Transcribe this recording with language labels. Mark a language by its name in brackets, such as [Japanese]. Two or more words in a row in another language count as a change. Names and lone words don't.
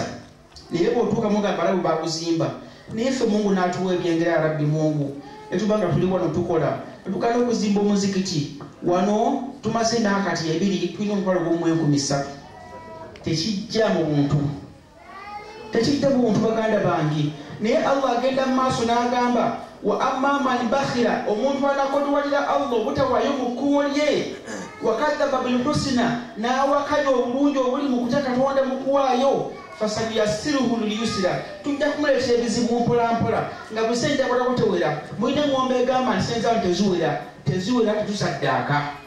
[Ganda] Naye bw'otuuka mu gamba balabu baakuzimba. Naye ffe Mungu n'atuwa ebyengera ya Rabbi Mungu. Ne tuba nga tuli wano tukola. Tukala okuzimba omuzikiti. Wano tumaze n'akati ebiri tulina omutwalo gw'Om3,000. Tekijja mu buntu. Tekijja mu buntu baganda bange. Naye Allah agenda mu maaso n'agamba [Arabic] وأما من بخل, [Ganda] omuntu anakodwalira Allah obutawaayo mu kkubo lye, [Arabic] وكذب بالحسنى, [Ganda] n'awakanya obulungi obuli mu kutya Katonda mu kuwaayo, [Arabic] فسنيسره لليسرى, [Ganda] tujja kumuleetera ebizibu mpolampola nga bwe sente akolako tewera. Mulina ng'ombe egamba nti sente zaano teziwera tetusaddaaka.